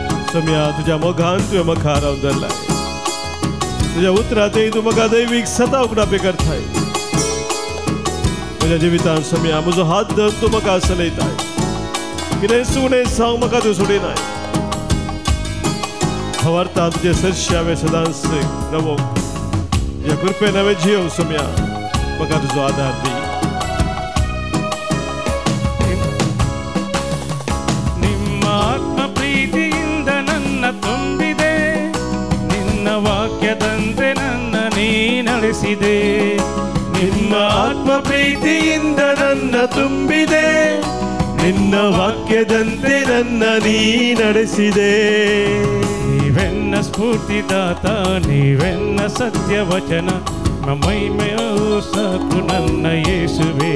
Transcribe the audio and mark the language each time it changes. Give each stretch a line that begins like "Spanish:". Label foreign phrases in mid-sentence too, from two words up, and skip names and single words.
Konkani: सम्या तुझ्या मोगान तुवें म्हाका रावन धरलाय तुझ्या उतरांतय तूं म्हाका दैवीक सता उगडापे करताय म्हज्या जिवितांत सम्या म्हजो हात धरून तूं म्हाका चलयताय कितें सुणें सांग म्हाका तूं सोडिनाय हवारता तुजे सरशी हांवें सदांच रवोंक तुज्या कृपेन हांवें जियोंक सम्या म्हाका तुजो आदार दी
Kannada: ನಿಮ್ಮ ಆತ್ಮ ಪ್ರೀತಿಯಿಂದ ನನ್ನ ತುಂಬಿದೆ ನಿನ್ನ ವಾಕ್ಯದಂತೆ ನನ್ನ ನೀ ನಡೆಸಿದೆ ನಿಮ್ಮ ಆತ್ಮ ಪ್ರೀತಿಯಿಂದ ನನ್ನ ತುಂಬಿದೆ ನಿನ್ನ ವಾಕ್ಯದಂತೆ ನನ್ನ ನೀ ನಡೆಸಿದೆ ನೀವೆನ್ನ ಸ್ಫೂರ್ತಿದಾತ ನೀವೆನ್ನ ಸತ್ಯವಚನ ಮಹಿಮೆಯು ಸಾಕು ನನ್ನ ಯೇಸುವೆ